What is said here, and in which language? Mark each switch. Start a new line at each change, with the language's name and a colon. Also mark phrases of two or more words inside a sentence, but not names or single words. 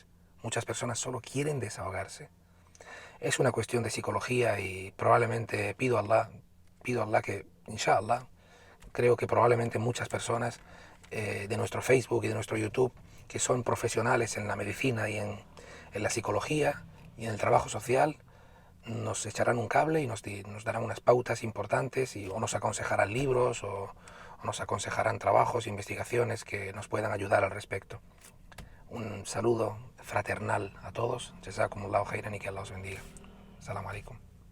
Spanish: Muchas personas solo quieren desahogarse. Es una cuestión de psicología y probablemente pido a Allah que, inshallah, creo que probablemente muchas personas de nuestro Facebook y de nuestro YouTube, que son profesionales en la medicina y en la psicología y en el trabajo social, nos echarán un cable y nos darán unas pautas importantes, o nos aconsejarán libros o nos aconsejarán trabajos, investigaciones que nos puedan ayudar al respecto. Un saludo fraternal a todos.
Arabic: جزاكم الله خيرا
Spanish: y que Allah os bendiga.
Arabic: السلام عليكم.